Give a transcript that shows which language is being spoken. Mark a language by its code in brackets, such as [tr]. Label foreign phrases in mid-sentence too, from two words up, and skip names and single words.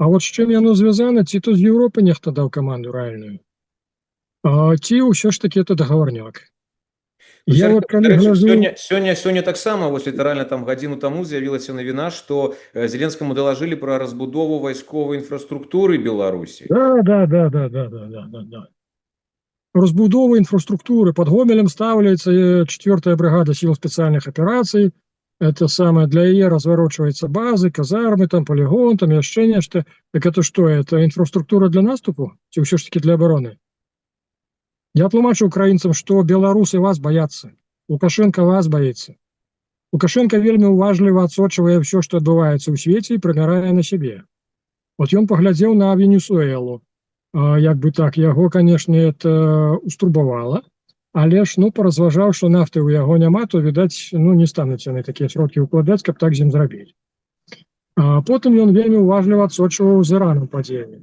[be] А от з чым яно звязана, ці то з Еўропы нехта даў каманду рэальную, ці ўсё ж таки это дагаворняк. Ну, Я вот калі дарэчы, гляжу, сёння таксама вось літаральна там гадзіну таму з'явілася навіна, што Зеленскаму далажылі пра разбудову вайсковай інфраструктуры Беларусі. да. Разбудова инфраструктуры. [ru] Под Гомелем ставляется 4-я бригада сил специальных операций. Это самое, для ее разворачиваются базы, казармы, там полигон, там еще нечто. Так это что, это инфраструктура для наступу? Ці все ж таки для обороны? Я тлумачу украинцам, что белорусы вас боятся. Лукашенко вас боится. [be] Лукашенко вельмі уважліва адсочвае [ru] все, что [be] адбываецца ў свеце, і прымярае на себе. Вот ён паглядзеў на Венесуэлу. Як бы так, яго, [ru] конечно, это [be] устурбавала, але ж, паразважаў, што нафты ў яго няма, то, відаць, не стануць яны такія сродкі ўкладаць, каб так з ім зрабіць. Потым ён вельмі уважліва адсочваў з Іраном падзеянні.